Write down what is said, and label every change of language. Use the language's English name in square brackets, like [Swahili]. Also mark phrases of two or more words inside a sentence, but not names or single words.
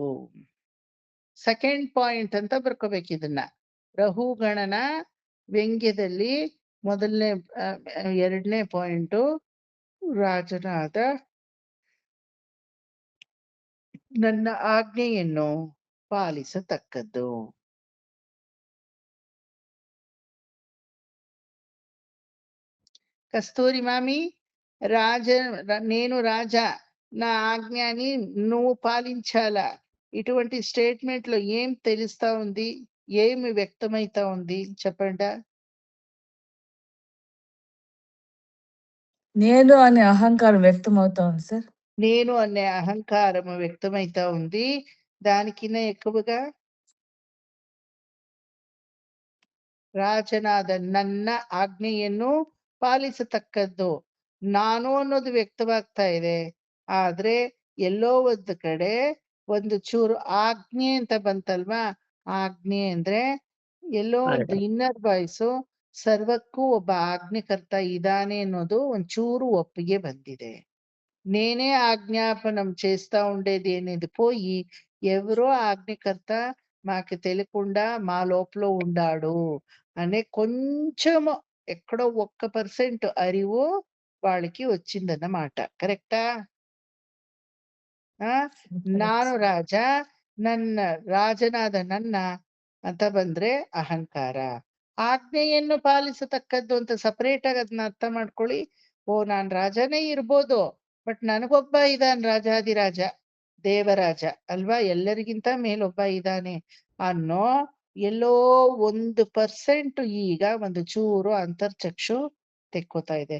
[English] second point [Kannada] ಅಂತ ಬರ್ಕೋಬೇಕು ಇದನ್ನ. ರಹುಗಣನ ವ್ಯಂಗ್ಯದಲ್ಲಿ 2ನೇ ಪಾಯಿಂಟ್, ರಾಜನಾದ ನನ್ನ ಆಜ್ಞೆಯನ್ನು ಪಾಲಿಸತಕ್ಕದ್ದು. [Telugu] కస్తూరి మామి, నేను రాజా, నా ఆజ్ఞని నువ్వు పాలించాలా, ఇటువంటి స్టేట్మెంట్ లో ఏం తెలుస్తా ఉంది, ఏమి వ్యక్తమైతా ఉంది చెప్పండా? నేను అనే అహంకారం వ్యక్తం అవుతా ఉంది సార్. నేను అనే అహంకారము వ్యక్తమైతా ఉంది. దానికిన్నా ఎక్కువగా [Kannada] ರಾಜನಾದ ನನ್ನ ಆಜ್ಞೆಯನ್ನು ಪಾಲಿಸತಕ್ಕದ್ದು, ನಾನು ಅನ್ನೋದು ವ್ಯಕ್ತವಾಗ್ತಾ ಇದೆ. ಆದ್ರೆ ಎಲ್ಲೋ ಒಂದು ಕಡೆ ಒಂದು ಚೂರು ಆಜ್ಞೆ ಅಂತ ಬಂತಲ್ವಾ, ಆಜ್ಞೆ ಅಂದ್ರೆ ಎಲ್ಲೋ ಒಂದು [English] inner voice, [Kannada] ಸರ್ವಕ್ಕೂ ಒಬ್ಬ ಆಜ್ಞೆಕರ್ತ ಇದ್ದಾನೆ ಅನ್ನೋದು ಒಂಚೂರು ಒಪ್ಪಿಗೆ ಬಂದಿದೆ. [Telugu] నేనే ఆజ్ఞాపనం చేస్తా ఉండేది అనేది పోయి ఎవరో ఆజ్ఞకర్త మాకు తెలియకుండా మా లోపల ఉండాడు అనే కొంచెము ఎక్కడో 1% అరివు వాళ్ళకి వచ్చిందన్నమాట. కరెక్టా? [Kannada] ನಾನು ರಾಜ, ನನ್ನ ರಾಜನಾದ ನನ್ನ ಅಂತ ಬಂದ್ರೆ ಅಹಂಕಾರ. ಆಜ್ಞೆಯನ್ನು ಪಾಲಿಸತಕ್ಕದ್ದು ಅಂತ ಸಪರೇಟ್ ಆಗಿ ಅದನ್ನ ಅರ್ಥ ಮಾಡ್ಕೊಳ್ಳಿ. ನಾನ್ ರಾಜನೇ ಇರ್ಬೋದು, ಬಟ್ ನನಗೊಬ್ಬ ಇದಾನ್ ರಾಜಾದಿರಾಜ, ದೇವರಾಜ ಅಲ್ವಾ, ಎಲ್ಲರಿಗಿಂತ ಮೇಲೊಬ್ಬ ಇದ್ದಾನೆ ಅನ್ನೋ ಎಲ್ಲೋ 1% ಈಗ ಒಂದು ಚೂರು ಅಂತರ್ಚಕ್ಷು ತೆಕ್ಕೋತಾ ಇದೆ.